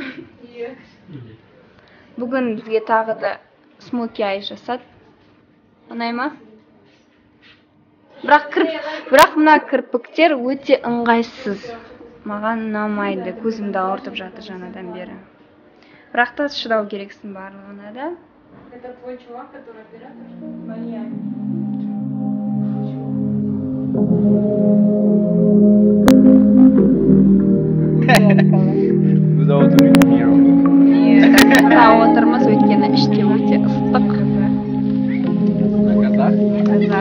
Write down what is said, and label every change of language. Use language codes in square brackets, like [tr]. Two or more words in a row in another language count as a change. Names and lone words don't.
[kk] Бүгін бізге тағы да [en] smoky eye [kk] жасады. Ұнай ма? бірақ мына кірпіктер өте ыңғайсыз. Маған ұнамайды, көзімді ауыртып жатыр жаңадан бері. Бірақ та шыдау керексің барлығына да. [ru] Это твой чувак, который оператор? [kk] Отырмыз өйткені іште өте ыстық. Қазақ.